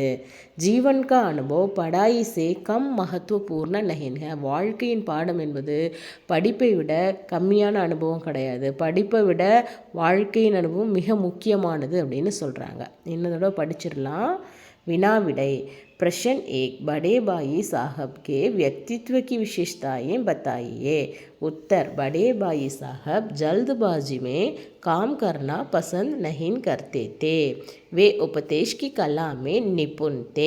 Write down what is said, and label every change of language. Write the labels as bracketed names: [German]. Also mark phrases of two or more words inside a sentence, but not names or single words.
[Hindi] जीवन का अनुभव पढ़ाई से कम महत्वपूर्ण नहीं है. [Tamil] வாழ்க்கையின் பாடம் என்பது படிப்பை விட கம்மியான அனுபவம் கிடையாது. படிப்பை விட வாழ்க்கையின் அனுபவம் மிக முக்கியமானது அப்படின்னு சொல்கிறாங்க. இன்னதோட படிச்சிடலாம். வினாவிடை. [Hindi] प्रश्न 1, बड़े भाई साहब के व्यक्तित्व की विशेषताएं बताइए. उत्तर, बड़े भाई साहब जल्दबाजी में काम करना पसंद नहीं करते थे. वे उपदेश की कला में निपुण थे.